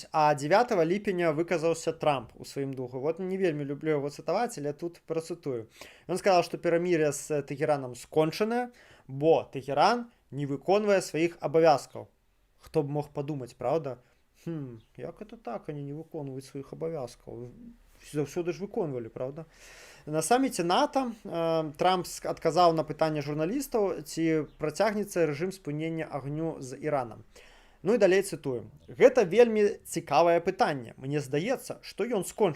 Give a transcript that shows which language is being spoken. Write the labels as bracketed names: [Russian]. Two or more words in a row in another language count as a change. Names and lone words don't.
[Belarusian] А 9 ліпеня выказаўся Трамп у сваім духу. Вот не вельмі люблю яго цытаваць, але тут працытую. Ён сказаў, што перамір'е з Тэхеранам скончанае, бо Тэхеран не выконвае сваіх абавязкаў. Хто б мог падумаць, правда? Як [Russian] это так, они [Belarusian] не выконваюць сваіх абавязкаў? Заўсёды ж выконвалі, правда? На саміце НАТО Трамп адказаў на пытанне журналістаў, ці працягнецца рэжым спынення агню з Іранам. Ну і далей цытую. Гэта вельмі цікавае пытанне. Мне здаецца, што ён скончыўся.